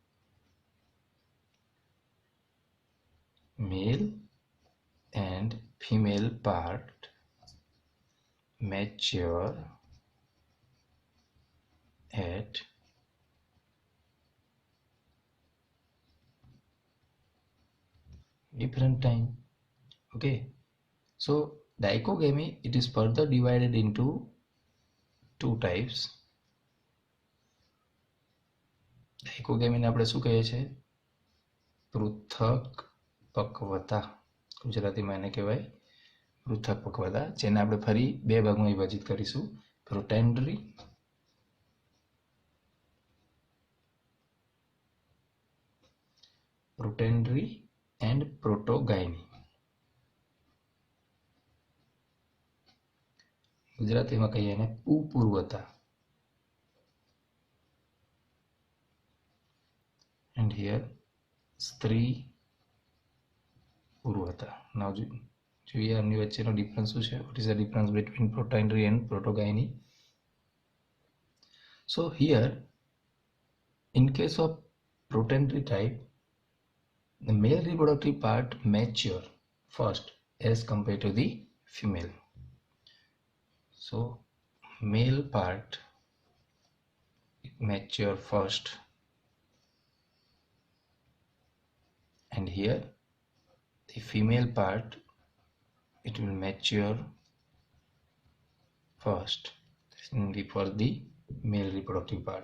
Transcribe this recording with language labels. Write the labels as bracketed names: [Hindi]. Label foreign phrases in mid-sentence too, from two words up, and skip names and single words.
[English] Male and female part mature at different time. Okay, so dichogamy, it is further divided into two types. [Gujarati] dichogamy ને આપણે શું કહીએ છીએ? પૃથક પક્વતા. ગુજરાતીમાં એને કહેવાય પૃથક પક્વતા, જેને આપણે ફરી બે ભાગમાં વિભાજિત કરીશું. [English] protandry and protogyny. [Gujarati] ગુજરાતીમાં કહીએ એને પુપૂર્વતા. [English] And here [Gujarati] સ્ત્રી પૂર્વતા. Now જોઈએ આમની વચ્ચેનો ડિફરન્સ શું છે. [English] What is the difference between protandry and protogyny? So here, in case of protandry type, the male reproductive part mature first as compared to the female. So male part mature first, and here the female part, it will mature first for the male reproductive part.